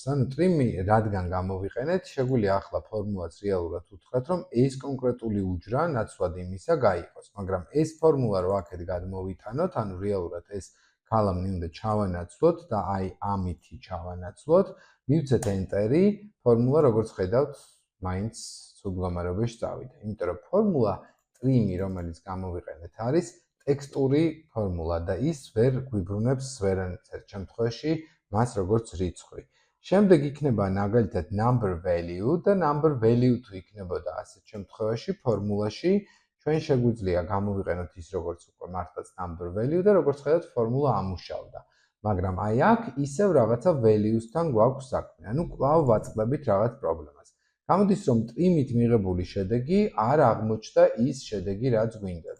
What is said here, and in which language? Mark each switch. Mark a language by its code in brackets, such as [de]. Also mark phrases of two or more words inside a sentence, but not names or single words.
[ka] ანუ ტრიმი რადგან გამოვიყენეთ, შეგვიძლია ახლა ფორმულას რეალურად უთხრათ, რომ ეს კონკრეტული უჯრა ნაცვლად იმისა გაიყოს, მაგრამ ეს ფორმულა რო აქეთ გადმოვიტანოთ, ანუ რეალურად ეს კოლომნი უნდა ჩავანაცვლოთ და აი ამითი ჩავანაცვლოთ, მივცეთ ენტერი, ფორმულა როგორც ხედავთ, მაინც ცუდ გამარებაში წავიდა. იმიტომ რომ ფორმულა ტრიმი, რომელიც გამოვიყენეთ, არის ტექსტური ფორმულა და ის ვერ გვიბრუნებს ვერანაირ შემთხვევაში მას როგორც რიცხვი. შემდეგ იქნება მაგალითად [en] number value [ka] და [en] number value [ka] თუ იქნებოდა ასეთ შემთხვევაში ფორმულაში ჩვენ შეგვიძლია გამოვიყენოთ ის როგორც უკვე მართლაც [en] number value [ka] და როგორც ხედავთ ფორმულა ამუშავდა. მაგრამ აი აქ ისევ რაღაცა values-თან გვაქვს საქმე. ანუ კვლავ ვაწყდებით რაღაც პრობლემას. გამოდის რომ ტრიმით მიღებული შედეგი არ აღმოჩნდა ის შედეგი რაც გვინდოდა.